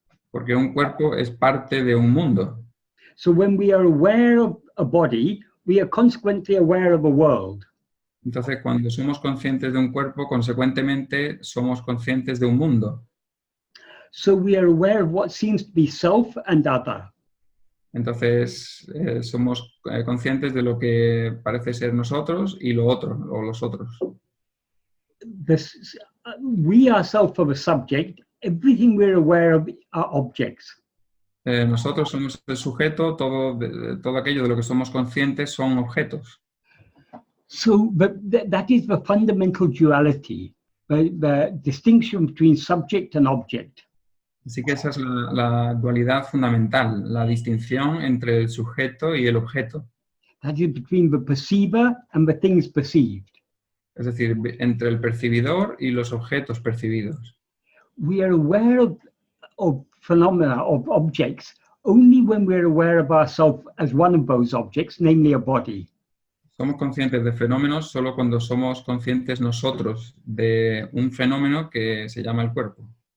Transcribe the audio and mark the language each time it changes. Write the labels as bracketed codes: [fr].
[es] Porque un cuerpo es parte de un mundo. [en] So when we are aware of a body, we are consequently aware of a world. [es] Entonces, cuando somos conscientes de un cuerpo, consecuentemente somos conscientes de un mundo. [en] So we are aware of what seems to be self and other. [es] Entonces, somos conscientes de lo que parece ser nosotros y lo otro, o los otros. [en] We ourselves are a subject. Everything we're aware of are objects. [es] Nosotros somos el sujeto, todo aquello de lo que somos conscientes son objetos. [en] So that is the fundamental duality, the distinction between subject and object. [es] Así que esa es la dualidad fundamental, la distinción entre el sujeto y el objeto. [en] That is between the perceiver and the things perceived. [es] Es decir, entre el percibidor y los objetos percibidos. [en] We are aware of phenomena, of objects, only when we're aware of ourselves as one of those objects, namely a body. [es] Somos conscientes de fenómenos solo cuando somos conscientes nosotros de un fenómeno que se llama el cuerpo.